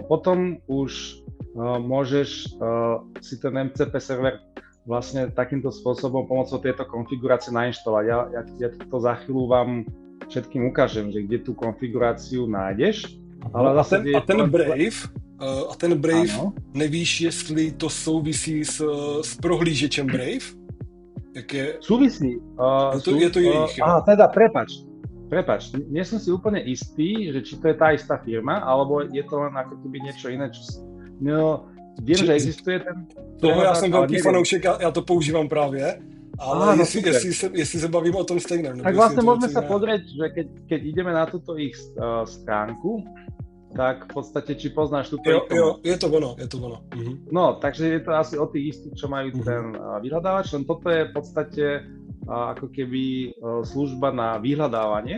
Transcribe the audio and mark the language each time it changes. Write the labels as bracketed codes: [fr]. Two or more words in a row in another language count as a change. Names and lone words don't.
[sk] Potom už môžeš si ten MCP server vlastne takýmto spôsobom pomocou tejto konfigurácie nainštalovať. Ja to za chvíľu vám všetkým ukážem, že kde tú konfiguráciu nájdeš. Ale a ten Brave, [cs] nevíš, jestli to souvisí s prohlížečem Brave? [sk] Súvisí. [cs] Je to jejich. [sk] Teda prepač, nie som si úplne istý, že či to je tá istá firma, alebo je to len ako keby niečo iné, viem, že existuje ten... [cs] Já jsem velký fanoušek, já to používám právě, ale jestli se bavíme o tom stejném. [sk] Tak vlastne môžeme sa pozrieť, že keď ideme na túto ich stránku, tak v podstate, či poznáš túto... [cs] Jo, je to ono. [sk] No, takže je to asi o tých istých, čo majú ten vyhľadávač, len toto je v podstate ako keby služba na vyhľadávanie.